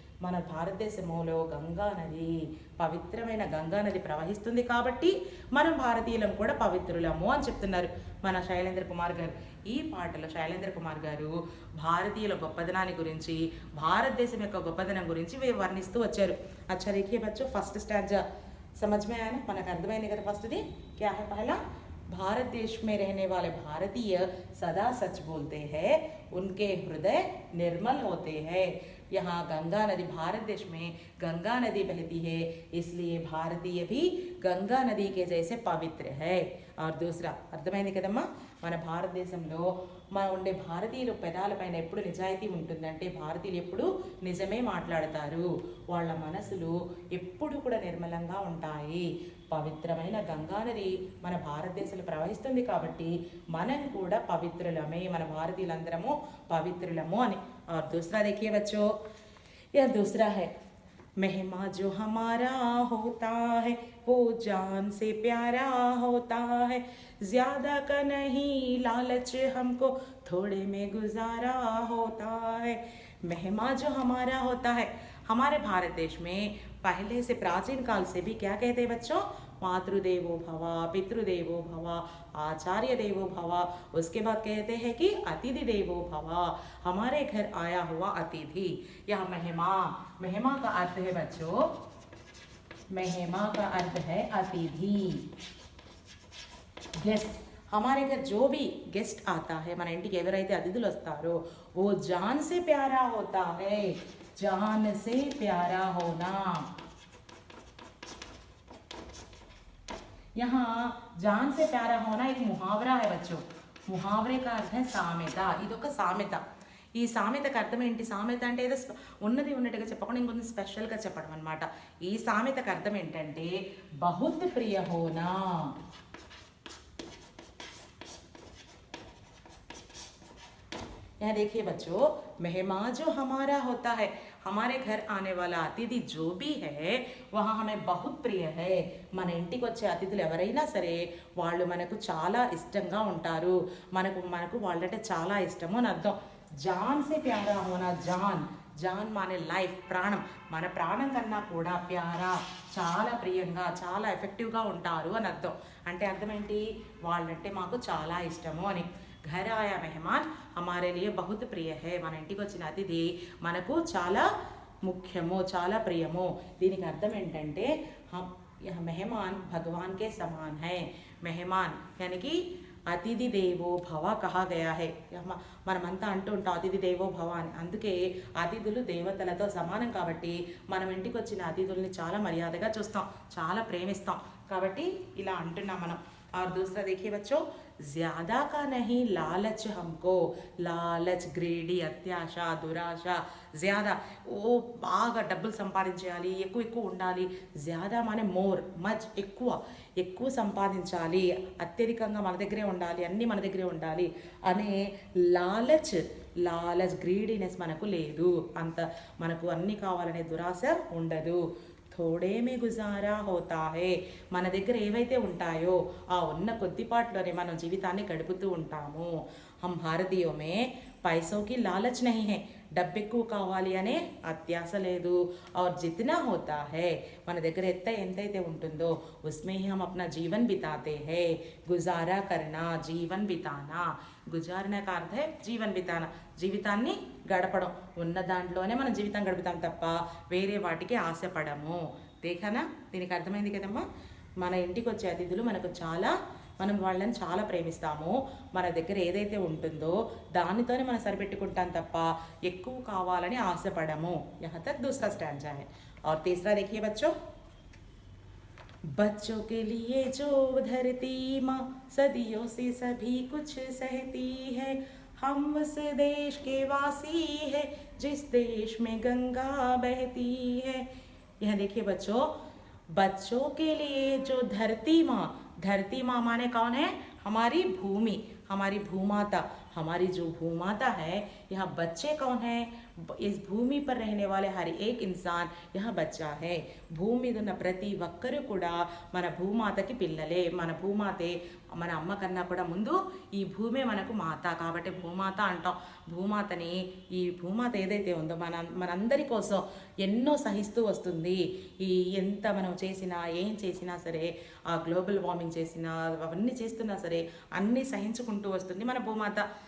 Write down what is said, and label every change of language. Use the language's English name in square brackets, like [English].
[Telugu] మన భారతదేశంలో గంగా నది, పవిత్రమైన గంగా నది ప్రవహిస్తుంది కాబట్టి మనం భారతీయులం కూడా పవిత్రులము అని చెప్తున్నారు మన శైలేంద్ర కుమార్ గారు. ఈ పాటలో శైలేంద్ర కుమార్ గారు భారతీయుల గొప్పదనాన్ని గురించి, భారతదేశం యొక్క గొప్పదనం గురించి వర్ణిస్తూ వచ్చారు. [Hindi] अच्छा देखिए बच्चों, फर्स्ट स्टैंजा समझ में आया ना, [Telugu] మనకు అర్థమైంది కదా. ఫస్ట్ది [Hindi] क्या है, पहला, भारत देश में रहने वाले भारतीय सदा सच बोलते हैं, उनके हृदय निर्मल होते हैं. यहाँ गंगा नदी, भारत देश में गंगा नदी बहती है, इसलिए भारतीय भी गंगा नदी के जैसे पवित्र है. और दूसरा [Telugu] అర్థమైంది కదమ్మా, మన భారతదేశంలో మన ఉండే భారతీయుల పెదాలపైన ఎప్పుడు నిజాయితీ ఉంటుందంటే భారతీయులు ఎప్పుడు నిజమే మాట్లాడతారు. వాళ్ళ మనసులు ఎప్పుడు కూడా నిర్మలంగా ఉంటాయి. పవిత్రమైన గంగా నది మన భారతదేశంలో ప్రవహిస్తుంది కాబట్టి మనం కూడా పవిత్రులమే, మన భారతీయులందరము పవిత్రులము అని. [Hindi] और दूसरा देखिए बच्चों, यह दूसरा है, मेहमा जो हमारा होता है वो जान से प्यारा होता है, ज्यादा का नहीं लालच हमको थोड़े में गुजारा होता है. मेहमा जो हमारा होता है, हमारे भारत देश में पहले से प्राचीन काल से भी क्या कहते हैं बच्चों, [Sanskrit] मातृदेवो भव, पितृदेवो भव, आचार्य देवो भव। [Hindi] उसके बाद कहते हैं कि अतिथि देवो भव, हमारे घर आया हुआ अतिथि। यह महिमा, महिमा का अर्थ है बच्चों, महिमा का अर्थ है अतिथि, गेस्ट। हमारे घर जो भी गेस्ट आता है, [Telugu] మన ఇంటికి ఎవరైతే అతిథులు వస్తారో [Hindi] वो जान से प्यारा होता है, जान से प्यारा होना। यहाँ जान से प्यारा होना एक मुहावरा है बच्चों। मुहावरे का अर्थ है సామెత। [Telugu] ఇదొక సామెత। ఈ సామెతకు అర్థం ఏంటి? సామెత అంటే ఏదో ఉన్నది ఉన్నట్టుగా చెప్పకుండా ఇంకొంచెం స్పెషల్గా చెప్పడం అనమాట। ఈ సామెతకు అర్థం ఏంటంటే [Hindi] బహుత్ ప్రియ హోనా। यहाँ देखिए बच्चों, मेहमान जो हमारा होता है, हमारे घर आने वाला अतिथि जो भी है वह हमें बहुत प्रिय है। [Telugu] మన ఇంటికి వచ్చే అతిథులు ఎవరైనా సరే వాళ్ళు మనకు చాలా ఇష్టంగా ఉంటారు। మనకు వాళ్ళంటే చాలా ఇష్టము అని అర్థం। [Hindi] జాన్ సే ప్యారా హోనా, [Telugu] జాన్, జాన్ మానే లైఫ్, ప్రాణం, మన ప్రాణం కన్నా కూడా ప్యారా, చాలా ప్రియంగా, చాలా ఎఫెక్టివ్గా ఉంటారు అని అర్థం। అంటే అర్థం ఏంటి? వాళ్ళంటే మాకు చాలా ఇష్టము అని। [Hindi] घर आया मेहमान हमारे लिए बहुत प्रिय है, [Telugu] మన ఇంటికి వచ్చిన అతిథి మనకు చాలా ముఖ్యము, చాలా ప్రియము। దీనికి అర్థం ఏంటంటే [Hindi] यह मेहमान भगवान के समान है। मेहमान यानी कि [Sanskrit] అతిథి దేవో భవ [Hindi] కహా గయా హై। [Telugu] మనమంతా అంటూ ఉంటాం [Sanskrit] అతిథి దేవో భవ [Telugu] అని। అందుకే అతిథులు దేవతలతో సమానం కాబట్టి మనం ఇంటికి వచ్చిన అతిథుల్ని చాలా మర్యాదగా చూస్తాం, చాలా ప్రేమిస్తాం కాబట్టి ఇలా అంటున్నాం మనం। [Hindi] और दूसरा देखिए बच्चों, ज़्यादा का नहीं लालच हमको, लालच, [Telugu] గ్రీడీ, అత్యాశ, దురాశ, ज़्यादा ఓ బాగా డబ్బులు సంపాదించాలి, ఎక్కువ ఎక్కువ ఉండాలి। ज़्यादा మానే మోర్, మచ్, ఎక్కువ ఎక్కువ సంపాదించాలి, అత్యధికంగా మన దగ్గరే ఉండాలి, అన్నీ మన దగ్గరే ఉండాలి అనే లాలచ్, లాలచ్, గ్రీడీనెస్ మనకు లేదు, అంత మనకు అన్నీ కావాలనే దురాశ ఉండదు। [Hindi] थोड़े में गुजारा होता है, [Telugu] మన దగ్గర ఏవైతే ఉంటాయో ఆ ఉన్న కొద్దిపాట్లోనే మనం జీవితాన్ని గడుపుతూ ఉంటాము। [Hindi] हम भारतीयों में पैसों की लालच नहीं है, [Telugu] డబ్బు ఎక్కువ కావాలి అనే అత్యాశ లేదు। [Hindi] और जितना होता है, [Telugu] మన దగ్గర ఎంతైతే ఉంటుందో [Hindi] उसमें ही हम अपना जीवन बिताते हैं। गुजारा करना, जीवन बिताना, గుజారణ का अर्थ है జీవన్ బితానా, [Telugu] జీవితాన్ని గడపడం, ఉన్న దాంట్లోనే మనం జీవితం గడుపుతాం తప్ప వేరే వాటికి ఆశపడము। దేఖనా, దీనికి అర్థమైంది కదమ్మా। మన ఇంటికి వచ్చే అతిథులు మనకు చాలా, మనం వాళ్ళని చాలా ప్రేమిస్తాము, మన దగ్గర ఏదైతే ఉంటుందో దానితోనే మనం సరిపెట్టుకుంటాం తప్ప ఎక్కువ కావాలని ఆశపడము। [Hindi] यहाँ तक दूसरा स्टैंजा है। और तीसरा देखिए बच्चों, बच्चों के लिए जो धरती माँ सदियों से सभी कुछ सहती है, हम उस देश के वासी है जिस देश में गंगा बहती है। यह देखिए बच्चों, बच्चों के लिए जो धरती माँ, धरती माँ माने कौन है? हमारी भूमि, हमारी भूमाता, हमारी जो भूमाता है, यहाँ बच्चे कौन है? इस भूमि पर रहने वाले हर एक इंसान यहाँ बच्चा है। [Telugu] భూమి మీద ఉన్న ప్రతి ఒక్కరు కూడా మన భూమాతకి పిల్లలే। మన భూమాతే, మన అమ్మ కన్నా కూడా ముందు ఈ భూమే మనకు మాత కాబట్టి భూమాత అంటాం। భూమాతని, ఈ భూమాత ఏదైతే ఉందో మనందరి కోసం ఎన్నో సహిస్తూ వస్తుంది। ఈ ఎంత మనం చేసినా, ఏం చేసినా సరే, ఆ గ్లోబల్ వార్మింగ్ చేసినా, అవన్నీ చేస్తున్నా సరే అన్నీ సహించుకుంటూ వస్తుంది మన భూమాత।